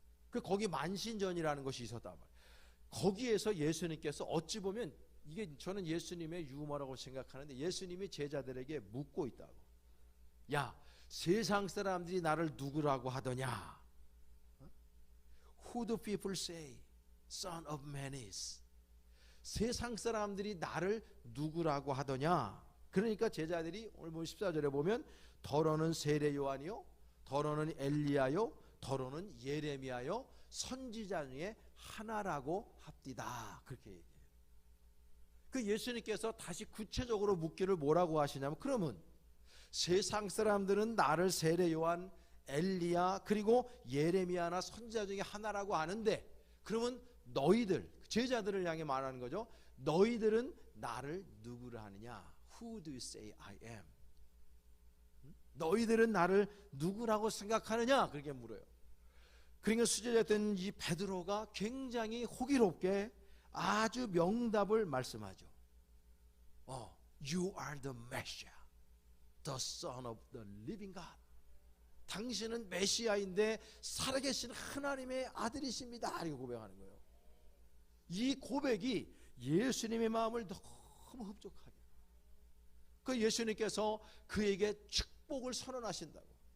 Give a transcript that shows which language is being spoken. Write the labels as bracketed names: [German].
[Korean] 그 거기 만신전이라는 것이 있었단 말이에요. 거기에서 예수님께서 어찌 보면 이게 저는 예수님의 유머라고 생각하는데, 예수님이 제자들에게 묻고 있다고. 야, 세상 사람들이 나를 누구라고 하더냐? [English] Who do people say Son of Man is? [Korean] 세상 사람들이 나를 누구라고 하더냐? 그러니까 제자들이 오늘 14절에 보면 더러는 세례 요한이요, 더러는 엘리야요, 더러는 예레미야요, 선지자 중에 하나라고 합디다. 그렇게 얘기해요. 그 예수님께서 다시 구체적으로 묻기를 뭐라고 하시냐면, 그러면 세상 사람들은 나를 세례 요한, 엘리야, 그리고 예레미야나 선지자 중에 하나라고 하는데, 그러면 너희들, 제자들을 향해 말하는 거죠. 너희들은 나를 누구를 하느냐? [English] Who do you say I am? [Korean] 너희들은 나를 누구라고 생각하느냐? 그렇게 물어요. 그러니까 수제자였던 이 베드로가 굉장히 호기롭게 아주 명답을 말씀하죠. [English] You are the Messiah, the Son of the Living God. [Korean] 당신은 메시아인데 살아계신 하나님의 아들이십니다. 이렇게 고백하는 거예요. 이 고백이 예수님의 마음을 너무 흡족하게. 그 예수님께서 그에게 축복을 선언하신다고.